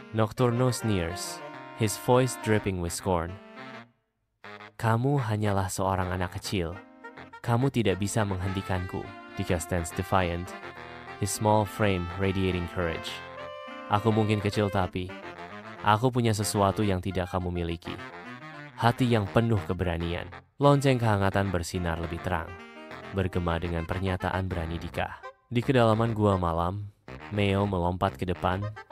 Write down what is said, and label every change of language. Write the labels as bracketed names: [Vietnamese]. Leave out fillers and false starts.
[English] Nocturno sneers, his voice dripping with scorn. [Indonesian] Kamu hanyalah seorang anak kecil. Kamu tidak bisa menghentikanku. [English] Dika stands defiant, his small frame radiating courage. [Indonesian] Aku mungkin kecil tapi aku punya sesuatu yang tidak kamu miliki. Hati yang penuh keberanian. Lonceng kehangatan bersinar lebih terang, bergema dengan pernyataan berani Dika. Di kedalaman gua malam, Miao melompat ke depan,